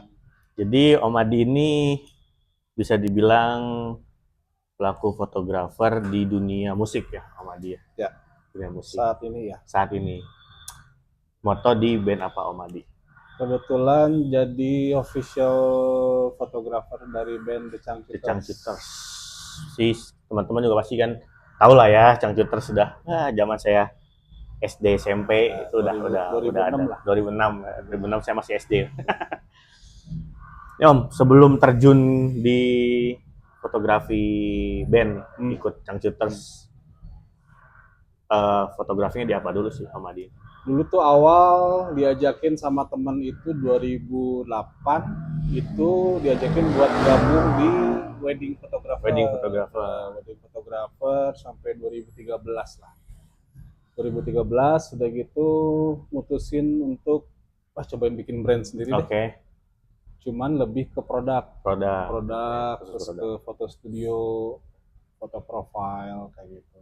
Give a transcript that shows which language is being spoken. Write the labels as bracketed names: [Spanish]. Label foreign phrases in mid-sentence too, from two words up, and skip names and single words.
[Indonesian] Jadi Om Adi ini bisa dibilang pelaku fotografer di dunia musik ya, Om Adi ya. Ya, Dunia musik. saat ini ya. Saat ini. Moto di band apa Om Adi? Kebetulan jadi official fotografer dari band The The Cangcuters. Cangcuters. Si teman-teman juga pasti kan tahu lah ya Cangcuters sudah zaman saya SD SMP itu udah 2006 ada. lah. 2006 saya masih SD. Ya Om, sebelum terjun di fotografi band ikut Cangcuters, fotografinya di apa dulu sih Om Adi? Dulu tuh awal diajakin sama temen itu 2008, itu diajakin buat gabung di [English] wedding photographer. Wedding photographer [Indonesian] sampai 2013 lah. 2013 udah gitu mutusin untuk cobain bikin brand sendiri deh. Oke. Cuman lebih ke produk terus produk. ke foto studio, foto profile kayak gitu.